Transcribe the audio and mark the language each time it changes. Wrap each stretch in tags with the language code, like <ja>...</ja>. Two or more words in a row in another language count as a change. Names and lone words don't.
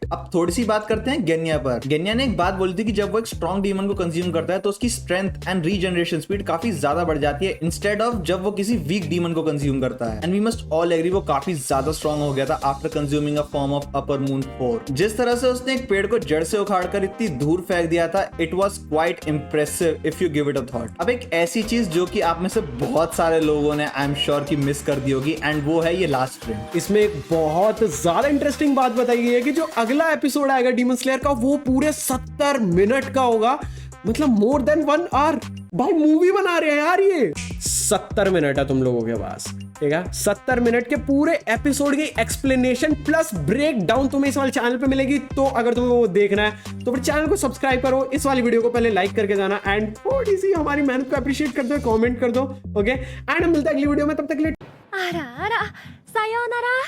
<hi>अब थोड़ी सी बात करते हैं गेन्या पर। गेन्या ने एक बात बोली थी कि जब वो एक</hi> <en>strong demon</en> <hi>को कंज्यूम करता है तो उसकी</hi> <en>strength and regeneration speed</en> <hi>काफी ज्यादा बढ़ जाती है,</hi> <en>instead of</en> <hi>जब वो किसी</hi> <en>weak demon</en> <hi>को कंज्यूम करता है।</hi> <en>and we must all agree</en> <hi>वो काफी ज्यादा स्ट्रॉन्ग हो गया था</hi> <en>after consuming a form of upper moon 4.</en> <hi>जिस तरह से उसने एक पेड़ को जड़ से उखाड़कर इतनी दूर फेंक दिया था,</hi> <en>it was quite impressive if you give it a thought.</en> <hi>अब एक ऐसी चीज जो कि आप में से बहुत सारे लोगों ने</hi> <en>I am sure</en> <hi>की मिस कर दी होगी, एंड वो है ये</hi> <en>last frame.</en> <hi>इसमें एक बहुत ज्यादा इंटरेस्टिंग बात बताई गई है कि जो अगला एपिसोड आएगा डीमन स्लेयर का, वो पूरे 70 मिनट का होगा, मतलब</hi> <en>more than 1 hour.</en> <hi>भाई मूवी बना रहे हैं यार, ये 70 मिनट है तुम लोगों के पास, ठीक है। 70 मिनट के पूरे एपिसोड की</hi> <en>explanation plus break down</en> <hi>तुम्हें इस वाले चैनल पे मिलेगी। तो अगर तुम्हें वो देखना है तो फिर चैनल को सब्सक्राइब करो, इस वाली वीडियो को पहले लाइक करके जाना एंड थोड़ी सी हमारी मेहनत को अप्रिशिएट कर दो, कमेंट कर दो, ओके। एंड हम मिलते हैं अगली वीडियो में, तब तक के लिए</hi> <ja>あらあら、さようなら。</ja>